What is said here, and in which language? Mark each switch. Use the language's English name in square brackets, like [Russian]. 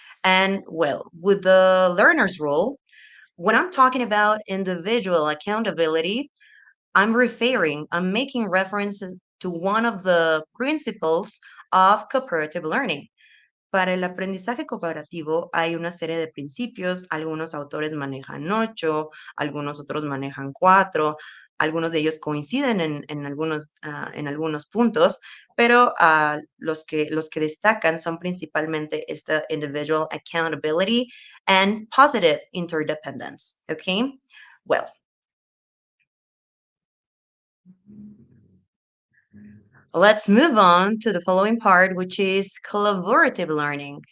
[English] And well, with the learner's role, when I'm talking about individual accountability, I'm making reference to one of the principles of cooperative learning. [Spanish] Para el aprendizaje cooperativo hay una serie de principios, algunos autores manejan 8, algunos otros manejan 4, algunos de ellos coinciden en algunos puntos, pero los que destacan son principalmente esta [English] individual accountability and positive interdependence, [Spanish] okay? [English] Well, let's move on to the following part, which is collaborative learning.